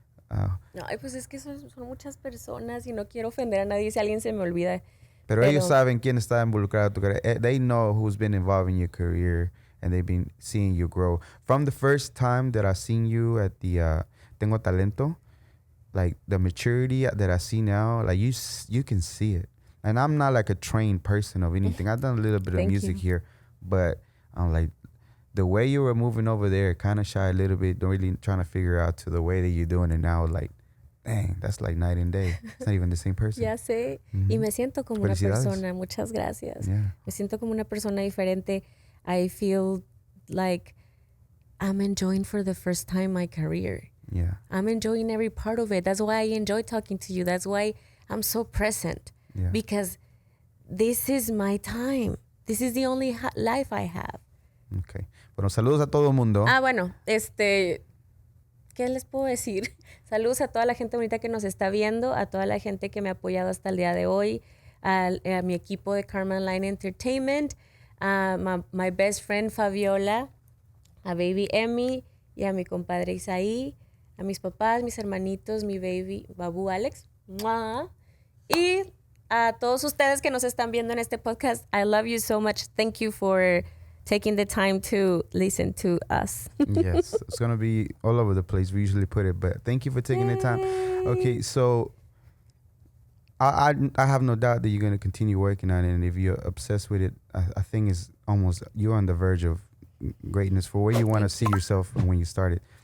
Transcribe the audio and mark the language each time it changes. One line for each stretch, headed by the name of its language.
Spanish: No, pues es que son muchas personas y no quiero ofender a nadie si alguien se me olvida. Pero ellos saben quién está involucrado en tu carrera.
English: They know who's been involved in your career and they've been seeing you grow. From the first time that I seen you at the Tengo Talento, like the maturity that I see now, like you can see it. And I'm not like a trained person of anything. I've done a little bit of music here, but I'm like, the way you were moving over there, kind of shy a little bit, don't really trying to figure out to the way that you're doing it now, like, dang, that's like night and day. It's not even the same person.
Spanish: Ya sé. Y me siento como una persona. Muchas gracias.
English: Yeah.
Spanish: Me siento como una persona diferente.
English: I feel like I'm enjoying for the first time my career. Yeah. I'm enjoying every part of it. That's why I enjoy talking to you. That's why I'm so present. Yeah. Because this is my time. This is the only life I have. Okay.
Spanish: Bueno, saludos a todo el mundo. Bueno, ¿qué les puedo decir? Saludos a toda la gente bonita que nos está viendo, a toda la gente que me ha apoyado hasta el día de hoy, a mi equipo de Karma Online Entertainment, a
English: my best friend
Spanish: Fabiola, a baby Emmy y a mi compadre Isaí, a mis papás, mis hermanitos, mi baby Babu Alex. ¡Mua! Y a todos ustedes que nos están viendo en este podcast,
English: I love you so much. Thank you for taking the time to listen to us. Yes, it's going to be all over the place. We usually put it, but thank you for taking the time. Okay, so I have no doubt that you're going to continue working on it, and if you're obsessed with it, I think it's almost, you're on the verge of greatness for where you want to see yourself when you started.